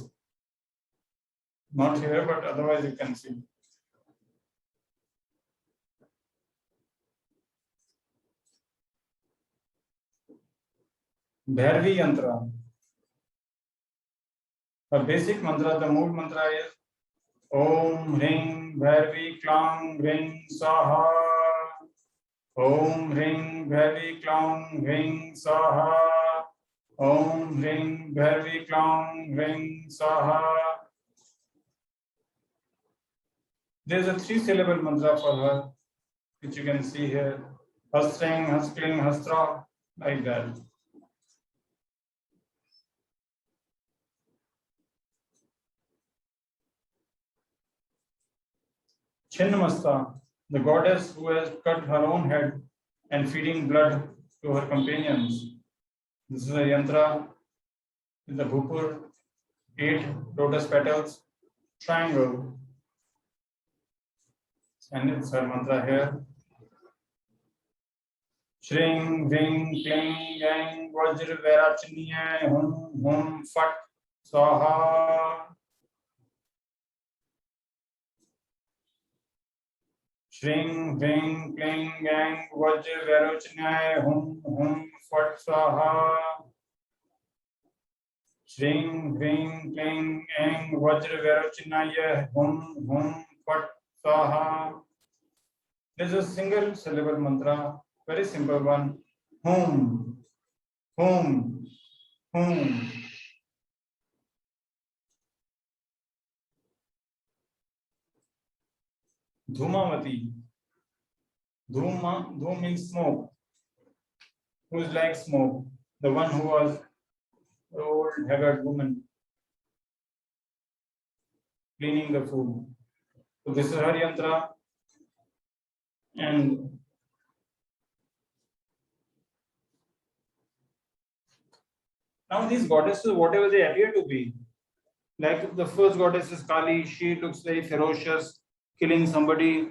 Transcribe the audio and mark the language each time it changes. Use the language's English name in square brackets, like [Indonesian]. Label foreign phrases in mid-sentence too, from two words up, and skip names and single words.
[English] Not here, but otherwise you can see. Bhairavi yantra. A basic mantra, the mood mantra is [Sanskrit] Om Hring Bhairavi Klang Hring Saha. Om Hring Bhairavi Klang Hring Saha. Om Hring Bhairavi Klang Hring Saha. [English] There is a 3-syllable mantra for her, which you can see here. [Sanskrit] Hasring, Haskling, Hastra, [English] like that. Chinnamasta, the goddess who has cut her own head and feeding blood to her companions. This is a yantra with the Bhupur, 8 lotus petals, triangle. And it's her mantra here. [Sanskrit] Shring, Ving, Kling, Yang, Vajra, Vairachiniya, Hum, Hum, Fat, Swaha. Shring, Ving, Kling, Yang, Vajra, Vairachiniya, Hum, Hum, Fat, Swaha. Shring, Ving, Kling, Yang, Vajra, Vairachiniya, Hum, Hum, Fat, Swaha. [English] There's a single syllable mantra, very simple one. [Sanskrit] Hum, hum, hum. [English] Dhumavati. Dhum means smoke. Who is like smoke? The one who was the old haggard woman cleaning the food. So this is her yantra. And now these goddesses, whatever they appear to be, like the first goddess is Kali, she looks very ferocious, killing somebody.